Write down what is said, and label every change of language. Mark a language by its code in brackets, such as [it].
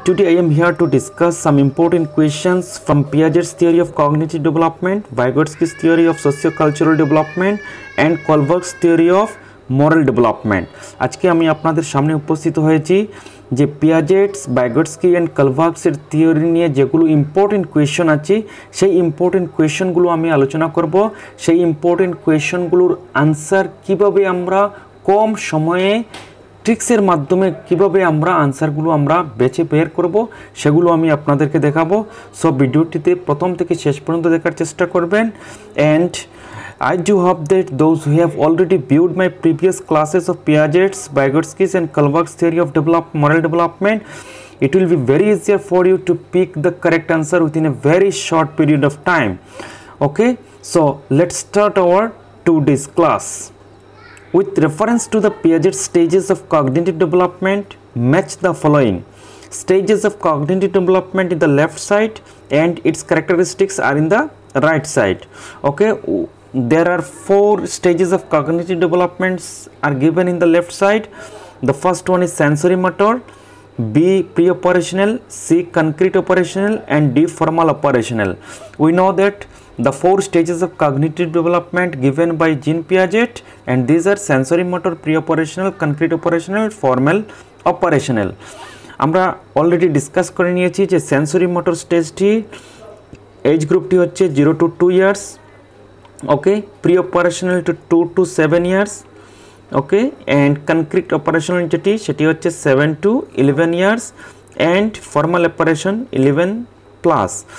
[en] Today I am here to discuss some important questions from Piaget's theory of cognitive development, Vygotsky's theory of socio-cultural development and Kohlberg's theory of moral development. [bn] আজকে আমি আপনাদের সামনে উপস্থিত হয়েছি যে পিয়াজেটস, Vygotsky and কোলবার্গসের theory নিয়ে যেগুলো important question আছে সেই ইম্পর্টেন্ট কোয়েশ্চনগুলো আমি আলোচনা করব। সেই ইম্পর্টেন্ট কোয়েশ্চনগুলোর আনসার কিভাবে আমরা কম সময়ে ট্রিক্সের মাধ্যমে কিভাবে আমরা আনসারগুলো আমরা বেছে বের করব সেগুলো আমি আপনাদেরকে দেখাবো। সো ভিডিওটিতে প্রথম থেকে শেষ পর্যন্ত দেখার চেষ্টা করবেন। [en] And I do hope that those who have already viewed my previous classes of Piaget's, Vygotsky's and Kohlberg's theory of moral development, it will be very easier for you to pick the correct answer within a very short period of time. Okay, so let's start our today's class. With reference to the Piaget stages of cognitive development, match the following. Stages of cognitive development in the left side and its characteristics are in the right side. Okay, there are 4 stages of cognitive developments are given in the left side. The first one is sensory motor, B pre-operational, C concrete operational and D formal operational. We know that the 4 stages of cognitive development given by Jean Piaget, and these are sensory motor, pre-operational, concrete operational, formal operational. [bn] আমরা already discuss করে নিয়েছি যে sensory motor স্টেজটি age গ্রুপটি হচ্ছে 0 to 2 years, okay, pre operational two 2 to 7 years, okay, and concrete operational যেটি সেটি হচ্ছে 7 to 11 years and formal operation 11 plus.